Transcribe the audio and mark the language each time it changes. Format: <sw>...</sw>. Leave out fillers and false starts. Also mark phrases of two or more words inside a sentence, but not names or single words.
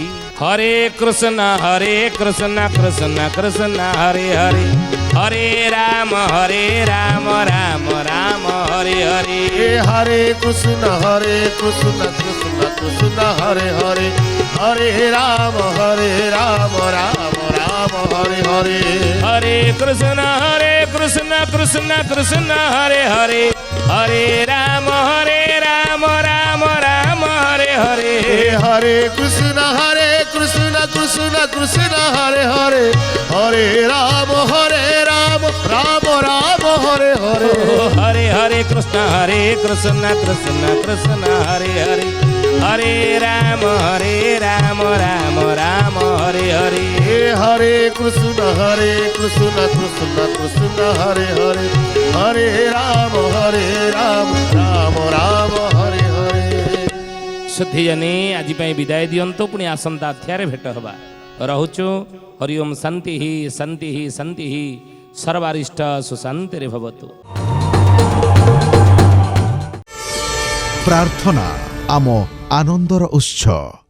<sa>ହରେ କୃଷ୍ଣ କୃଷ୍ଣ କୃଷ୍ଣ ହରେ ହରେ, ହରେ ରାମ ରାମ ରାମ ହରେ ହରେ। ହରେ କୃଷ୍ଣ କୃଷ୍ଣ କୃଷ୍ଣ ହରେ ହରେ, ହରେ ରାମ ରାମ ରାମ ହରେ হরে হরে কৃষ্ণ কৃষ্ণ কৃষ্ণ হরে হরে, হরে রাম রাম রাম হরে হরে। হরে কৃষ্ণ কৃষ্ণ কৃষ্ণ হরে হরে, হরে রাম রাম রাম হরে হরে। হরে হরে কৃষ্ণ কৃষ্ণ কৃষ্ণ হরে হরে, হরে রাম রাম রাম হরে হরে। হরে কৃষ্ণ কৃষ্ণ কৃষ্ণ হরে হরে, হরে রাম রাম রাম হরে হরে।</sa> <or>ସୁଧୀଜାନୀ ଆଜି ପାଇଁ ବିଦାୟ ଦିଅନ୍ତୁ, ପୁଣି ଆସନ୍ତା ଅଧ୍ୟାୟରେ ଭେଟ ହେବା। ରହୁଛୁ।</or> <sa>ହରି ଓମ୍ ଶାନ୍ତି ଶାନ୍ତି ଶାନ୍ତି, ସର୍ବାରିଷ୍ଟ ସୁଶାନ୍ତିରେ ଭବତୁ।</sa> <or>ପ୍ରାର୍ଥନା ଆମ ଆନନ୍ଦର ଉତ୍ସ।</or>